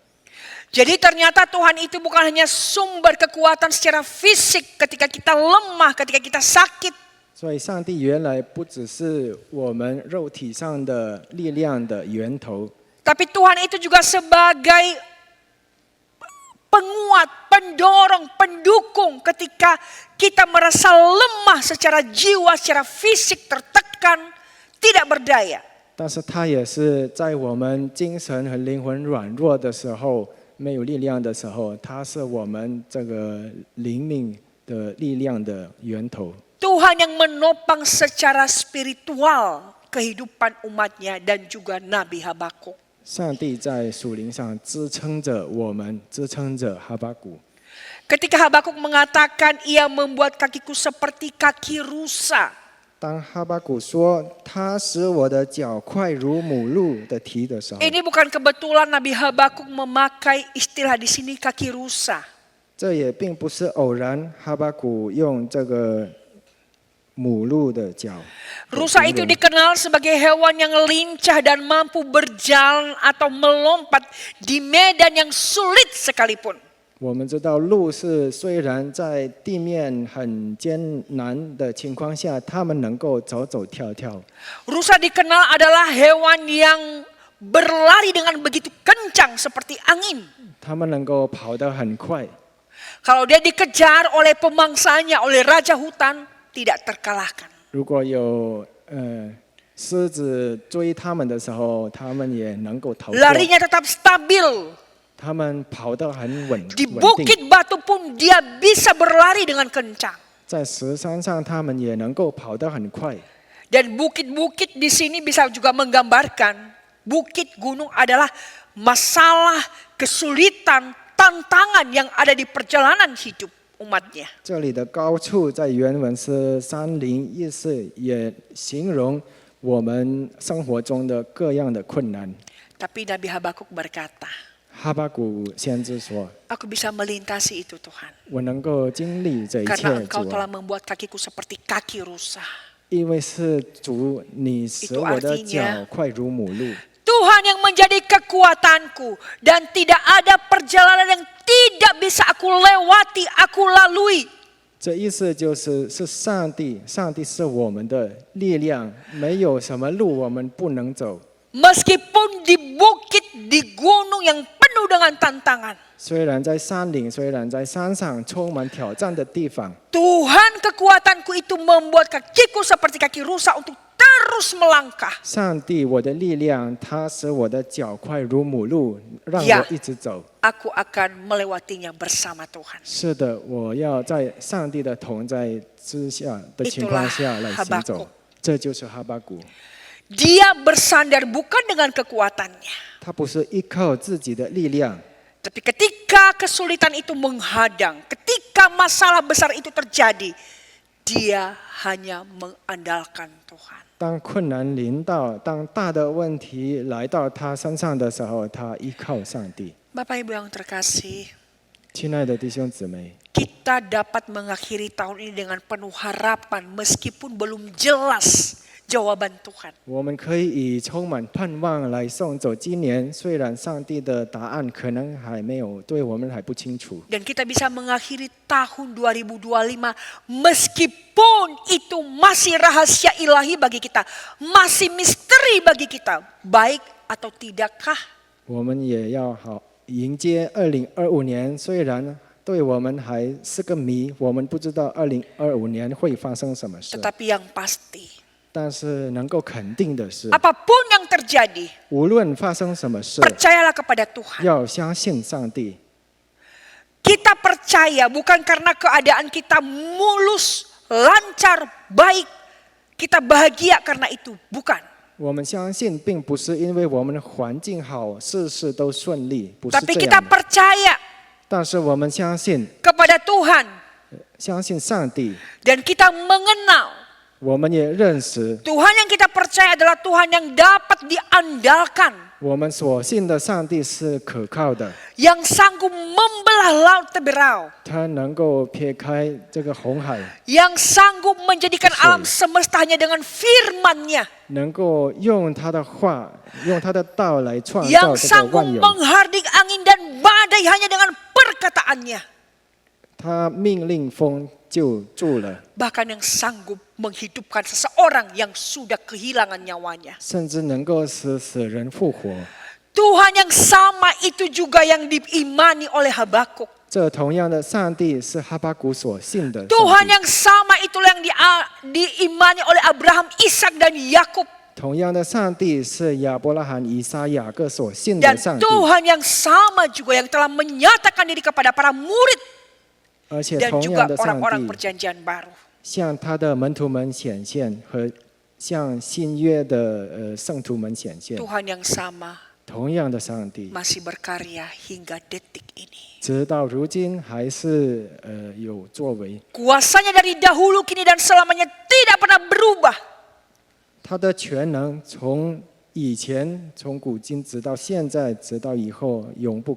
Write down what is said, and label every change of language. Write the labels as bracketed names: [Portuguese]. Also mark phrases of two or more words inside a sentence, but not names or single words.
[Indonesian] Jadi ternyata Tuhan itu bukan hanya sumber kekuatan secara fisik ketika kita lemah, ketika kita sakit. [Chinese] 所以，上帝原来不只是我们肉体上的力量的源头， [Indonesian] Tapi Tuhan itu juga sebagai penguat, pendorong, pendukung ketika kita merasa lemah secara jiwa, secara fisik, tertekan, tidak berdaya. [Chinese] 但是他也是在我们精神和灵魂软弱的时候， 没有力量的时候，它是我们这个灵命的力量的源头。 [Indonesian] Tuhan yang menopang secara spiritual kehidupan umatnya dan juga Nabi Habakuk. [Chinese] 上帝在属灵上支撑着我们，支撑着哈巴谷。 [Indonesian] Ketika Habakuk mengatakan ia membuat kakiku seperti kaki rusa. [Chinese] 当哈巴谷说他使我的脚快如母鹿的蹄的时候， [Indonesian] Ini bukan kebetulan Nabi Habakuk memakai istilah di sini kaki rusa. [Chinese] 这也并不是偶然，哈巴谷用这个母鹿的脚。 [Indonesian] Rusa itu dikenal sebagai hewan yang lincah dan mampu berjalan atau melompat di medan yang sulit sekalipun. [Chinese] 我们知道鹿是虽然在地面很艰难的情况下，它们能够走走跳跳。 [Indonesian] Rusa dikenal adalah hewan yang berlari dengan begitu kencang seperti angin. [Chinese] 它们能够跑得很快。 [Indonesian] Kalau dia dikejar oleh pemangsanya, oleh raja hutan, tidak terkalahkan. [Chinese] 如果有狮子追它们的时候，它们也能够逃脱。 [Indonesian] Larinya tetap stabil. [Chinese] 它们跑得很稳 [Indonesian] Di [Chinese] 稳定。 [Indonesian] bukit batu pun dia bisa berlari dengan kencang. [Chinese] 在石山上，它们也能够跑得很快。 [Indonesian] Dan bukit-bukit di sini bisa juga menggambarkan bukit gunung adalah masalah, kesulitan, tantangan yang ada di perjalanan hidup umatnya. [Chinese] 这里的高处在原文是山林，意思也形容我们生活中的各样的困难。 [Indonesian] Tapi Nabi Habakuk berkata, [Chinese] 哈巴谷先知说 [Indonesian] aku bisa melintasi itu Tuhan. [Chinese] 我能够经历这一 [Indonesian] Karena [Chinese] 切， [Indonesian] engkau [Chinese] 主 [Indonesian] telah [Chinese] 啊， [Indonesian] membuat kakiku seperti kaki rusa. [Chinese] 因为是主，你使我的脚快如母鹿。 [Indonesian] Tuhan yang menjadi kekuatanku dan tidak ada perjalanan yang tidak bisa aku lewati, aku lalui. [Chinese] 这意思就是上帝，上帝是我们的力量，没有什么路我们不能走。 [Indonesian] Meskipun di bukit, di gunung yang penuh dengan tantangan. [Chinese] 虽然在山岭，虽然在山上充满挑战的地方， [Indonesian] Tuhan kekuatanku itu membuat kakiku seperti kaki rusa untuk terus melangkah. [Chinese] 上帝我的力量，它使我的脚快如母鹿，让 [Indonesian] Ya [Chinese] 我一直走。 [Indonesian] Aku akan melewatinya bersama Tuhan. [Chinese] 是的，我要在上帝的同在之下的情况下来行走。这就是哈巴谷， [Indonesian] Dia bersandar bukan dengan kekuatannya. [Chinese] 他不是依靠自己的力量， [Indonesian] Tapi ketika kesulitan itu menghadang, ketika masalah besar itu terjadi, dia hanya mengandalkan Tuhan. [Chinese] 当困难临到，当大的问题来到他身上的时候，他依靠上帝。 [Indonesian] Bapak Ibu yang terkasih, [Chinese] 亲爱的弟兄姊妹， [Indonesian] kita dapat mengakhiri tahun ini dengan penuh harapan meskipun belum jelas jawaban Tuhan. [Chinese] 我们可以以充满盼望来送走今年，虽然上帝的答案可能还没有对我们还不清楚。 [Indonesian] Dan kita bisa mengakhiri tahun 2025 meskipun itu masih rahasia ilahi bagi kita, masih misteri bagi kita, baik atau tidakkah? [Chinese] 我们也要好迎接2025年，虽然对我们还是个谜，我们不知道2025年会发生什么事， [Indonesian] Tetapi yang pasti, [Chinese] 但是能够肯定的是， [Indonesian] apapun yang terjadi, [Chinese] 无论发生什么事， [Indonesian] percayalah kepada Tuhan. [Chinese] 要相信上帝。 [Indonesian] Kita percaya bukan karena keadaan kita mulus, lancar, baik. Kita bahagia karena itu, bukan. [Chinese] 我们相信，并不是因为我们的环境好，事事都顺利，不是 [Indonesian] Tapi [Chinese] 这 [Indonesian] kita [Chinese] 样的。 [Indonesian] percaya [Chinese] 但是我们相信， [Indonesian] kepada Tuhan [Chinese] 相信上帝， [Indonesian] dan kita mengenal [Chinese] 我们也认识， [Indonesian] Tuhan yang kita percaya adalah Tuhan yang dapat diandalkan, [Chinese] 我们所信的上帝是可靠的， [Indonesian] yang sanggup membelah laut teberau, [Chinese] 他能够撇开这个红海， [Indonesian] yang sanggup menjadikan alam semesta hanya dengan firman-Nya, [Chinese] 能够用他的话，用他的道来创造 [Indonesian] yang [Chinese] 这个 [Indonesian] sanggup [Chinese] 万有。 [Indonesian] menghardik angin dan badai hanya dengan perkataannya, [Chinese] 他命令风就住了， [Indonesian] bahkan yang sanggup menghidupkan seseorang yang sudah kehilangan nyawanya. [Chinese] 甚至能够使死人复活。 [Indonesian] Tuhan yang sama itu juga yang diimani oleh Habakuk. [Chinese] 这同样的上帝是哈巴谷所信的上 [Indonesian] Tuhan [Chinese] 帝。 [Indonesian] yang sama itulah yang diimani oleh Abraham, Ishak dan Yakub. [Chinese] 同样的上帝是亚伯拉罕、以撒、雅各所信的 [Indonesian] Dan [Chinese] 上帝， [Indonesian] Tuhan yang sama juga yang telah menyatakan diri kepada para murid [Chinese] 而且 [Indonesian] dan [Chinese] 同 [Indonesian] juga [Chinese] 样的上 [Indonesian] orang-orang [Chinese] 帝 [Indonesian] perjanjian baru. [Chinese] 向他的门徒们显现，和向新约的圣徒们显现。 [Indonesian] Tuhan yang sama [Chinese] 同样的上帝， [Indonesian] masih berkarya hingga detik ini. [Chinese] 直到如今还是有作为。 [Indonesian] Kuasanya dari dahulu, kini dan selamanya tidak pernah berubah. [Chinese] 他的全能从以前，从古今直到现在，直到以后永不改